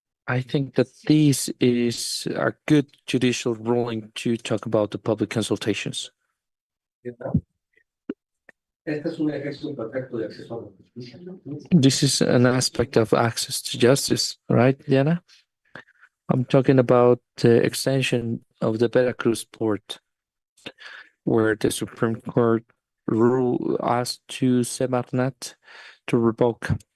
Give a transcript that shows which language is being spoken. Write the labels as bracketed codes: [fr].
[en] I think that this is a good judicial ruling to talk about the public consultations. [es] Este es un ejemplo perfecto de acceso a la justicia. [en] This is an aspect of access to justice, right, Diana? I'm talking about the extension of the Veracruz port, where the Supreme Court asked to Semarnat to revoke